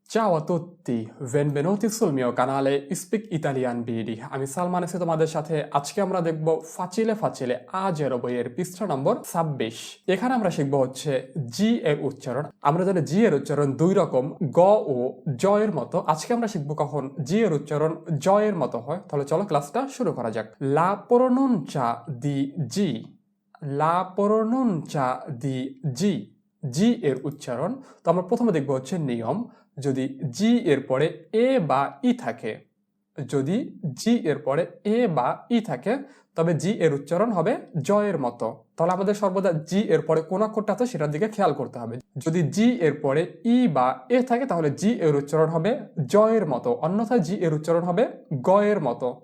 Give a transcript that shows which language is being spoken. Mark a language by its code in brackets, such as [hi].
[it] Ciao a tutti, benvenuti sul mio canale Speak Italian BD। [bn] আমি সালমান আছি তোমাদের সাথে। আজকে আমরা দেখব ফাচিলে ফাচিলে আজের বইয়ের পৃষ্ঠা নম্বর 26। এখানে আমরা শিখব হচ্ছে জি এর উচ্চারণ। আমরা জানি জি এর উচ্চারণ দুই রকম, গ ও জ এর মতো। আজকে আমরা শিখব কখন জি এর উচ্চারণ জ এর মতো হয়। তাহলে চলো ক্লাসটা শুরু করা যাক। [it] La pronuncia di G, la pronuncia di G, [bn] জি এর উচ্চারণ। তো আমরা প্রথমে দেখব হচ্ছে নিয়ম। যদি জি এর পরে এ বা ই থাকে, যদি জি এর পরে এ বা ই থাকে, তবে জি এর উচ্চারণ হবে জ এর মতো। তাহলে আমাদের সর্বদা জি এর পরে কোন অক্ষরটা আছে সেটার দিকে খেয়াল করতে হবে। যদি জি এর পরে ই বা এ থাকে তাহলে জি এর উচ্চারণ হবে জ এর মতো, অন্যথায় জি এর উচ্চারণ হবে গ এর মতো।